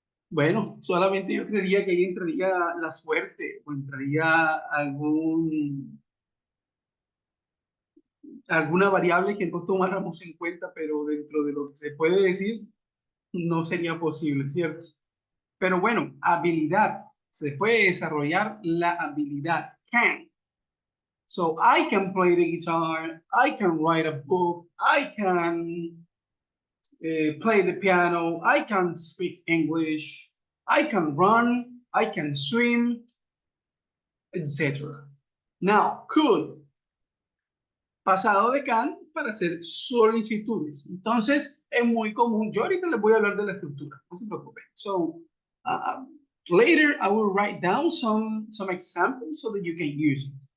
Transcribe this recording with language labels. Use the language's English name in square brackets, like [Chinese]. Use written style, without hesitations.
[Spanish] Bueno, solamente yo creería que ahí entraría la suerte o entraría alguna variable que no tomáramos en cuenta, pero dentro de lo que se puede decir, no sería posible, ¿cierto? Pero bueno, habilidad. Se puede desarrollar la habilidad. [English] Can. So I can play the guitar, I can write a book, I can play the piano, I can speak English, I can run, I can swim, etc. [Spanish] Now, could, pasado de can para hacer solicitudes. Entonces, es muy común. Yo ahorita les voy a hablar de la estructura, no se preocupen. [English] So, later I will write down some examples so that you can use it.